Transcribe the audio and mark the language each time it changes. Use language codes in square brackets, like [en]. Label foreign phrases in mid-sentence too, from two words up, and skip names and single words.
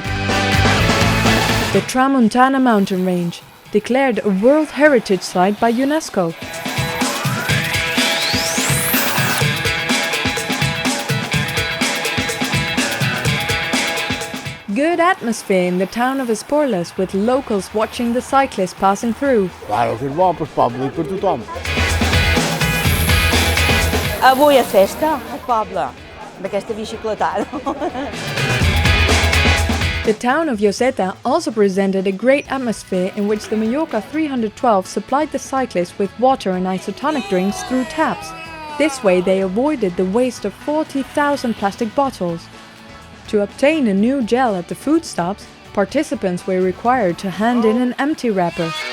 [en] The Tramuntana Mountain Range, declared a World Heritage Site by UNESCO. Good atmosphere in the town of Esporles, with locals watching the cyclists passing through. [ca] Claro que és bo pels pobles i per tothom. Avui és festa al poble d'aquesta bicicletada. [en] The town of Lloseta also presented a great atmosphere in which the Mallorca 312 supplied the cyclists with water and isotonic drinks through taps. This way they avoided the waste of 40,000 plastic bottles. To obtain a new gel at the food stops, participants were required to hand in an empty wrapper.